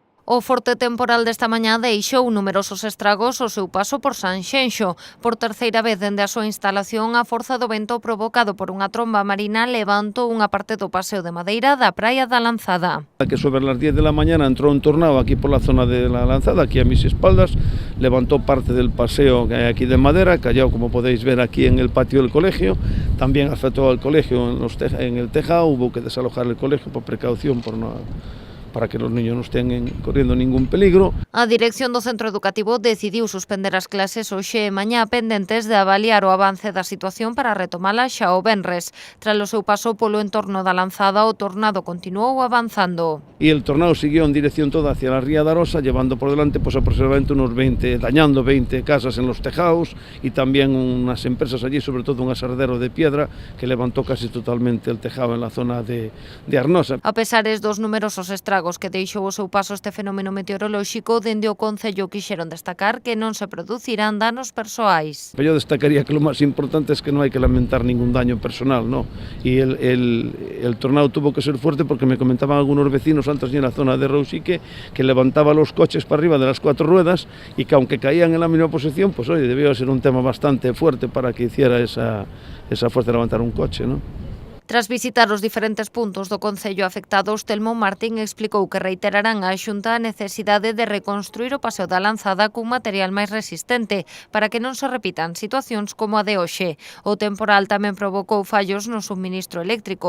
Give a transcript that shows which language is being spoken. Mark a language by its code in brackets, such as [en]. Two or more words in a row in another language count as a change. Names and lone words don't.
[gl] O forte temporal desta mañá deixou numerosos estragos ao seu paso por Sanxenxo. Por terceira vez dende a súa instalación, a forza do vento provocado por unha tromba marina levantou unha parte do paseo de madeira da Praia da Lanzada. [es] Que sobre las 10 de la mañana entró un tornado aquí por la zona de la Lanzada, aquí a mis espaldas, levantó parte del paseo que hay aquí de madera, cayó, como podéis ver, aquí en el patio del colegio, también afectó al colegio en el tejado, hubo que desalojar el colegio por precaución, para que los niños no estén corriendo ningún peligro. [gl] A dirección do centro educativo decidiu suspender as clases hoxe e mañá pendentes de avaliar o avance da situación para retomala xa o venres. Tras o seu paso polo entorno da Lanzada, o tornado continuou avanzando. [es] Y el tornado siguió en dirección toda hacia la ría de Arosa, llevando por delante pues aproximadamente dañando 20 casas en los tejados y también unas empresas allí, sobre todo un asardero de piedra que levantó casi totalmente el tejado en la zona de Arnosa. [gl] A pesares dos numerosos estragos que deixou o seu paso este fenómeno meteorolóxico, dende o Concello quixeron destacar que non se producirán danos persoais. [es] Yo destacaría que lo más importante es que no hay que lamentar ningún daño personal, ¿no? Y el tornado tuvo que ser fuerte porque me comentaban algunos vecinos antes en la zona de Rousique que levantaba los coches para arriba de las 4 ruedas y que aunque caían en la misma posición, pues oye, debió ser un tema bastante fuerte para que hiciera esa fuerza de levantar un coche, ¿no? [gl] Tras visitar os diferentes puntos do Concello afectados, Telmo Martín explicou que reiterarán á Xunta a necesidade de reconstruir o paseo da Lanzada cun material máis resistente para que non se repitan situacións como a de hoxe. O temporal tamén provocou fallos no suministro eléctrico.